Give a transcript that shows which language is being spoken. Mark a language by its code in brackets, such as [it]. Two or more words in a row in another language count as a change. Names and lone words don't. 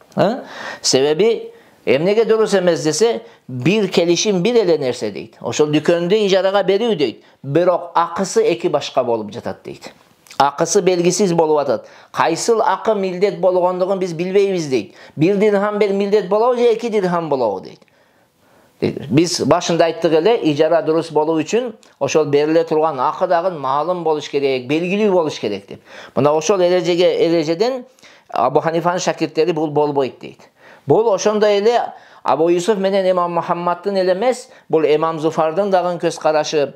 [ky] Себеби эмнеге дурус эмес десе, бир келишим бир эле нерсе дейт. Ошол дүкөндү ижарага берүү дейт. Бирок акысы 2 башка болуп жатат дейт. Акысы белгисиз болуп атат. Кайсыл акы милдет болгондугун биз билбейбиз дейт. 1 дирхам бер милдет болобу же 2 дирхам болобу дейт. Биз башында айттык эле, ижара дурус болуу үчүн ошол бериле турган акы дагы маалым болуш керек, белгилүү болуш керек деп. Мына ошол эрежеден Абу Ханифанын шакирттери бул болбойт дейт. Бул ошондой эле Абу Юсуф менен Имам Мухаммаддын эле эмес, бул Имам Зуфардын дагы көз карашы.